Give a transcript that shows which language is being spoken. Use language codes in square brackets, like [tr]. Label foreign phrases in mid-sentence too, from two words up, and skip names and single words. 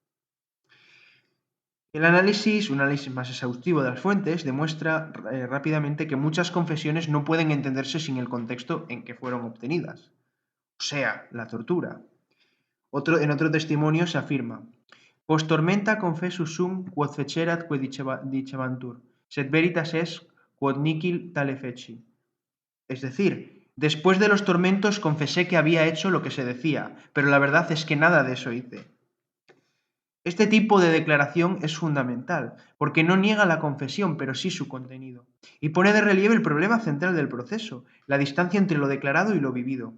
[es] Un análisis más exhaustivo de las fuentes demuestra rápidamente que muchas confesiones no pueden entenderse sin el contexto en que fueron obtenidas, o sea, la tortura. [la] En otro testimonio se afirma: Post tormenta confessus sum quod fecerat que dicebantur, sed veritas est quod nihil tale feci. [es] Es decir, después de los tormentos confesé que había hecho lo que se decía, pero la verdad es que nada de eso hice. Este tipo de declaración es fundamental, porque no niega la confesión, pero sí su contenido, y pone de relieve el problema central del proceso, la distancia entre lo declarado y lo vivido.